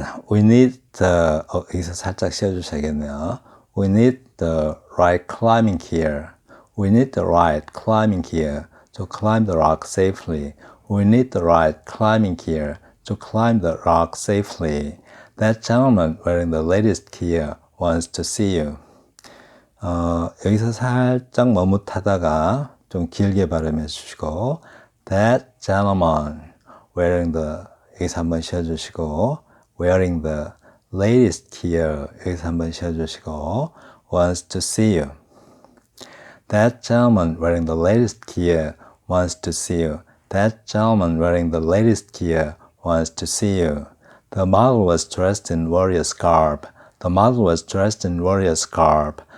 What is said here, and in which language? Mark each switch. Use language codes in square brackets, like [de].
[ko] 여기서 살짝 쉬어주셔야겠네요. [en] We need the right climbing gear. We need the right climbing gear to climb the rock safely. We need the right climbing gear to climb the rock safely. That gentleman wearing the latest gear wants to see you. [ko] 여기서 살짝 머뭇하다가 좀 길게 발음해 주시고 [en] That gentleman wearing the [ko] 여기서 한번 쉬어주시고 [en] wearing the latest gear [ko] 여기서 한번 쉬어주시고 [en] wants to see you. That gentleman wearing the latest gear wants to see you. That gentleman wearing the latest gear wants to see you. The model was dressed in warrior's garb. The model was dressed in warrior's garb.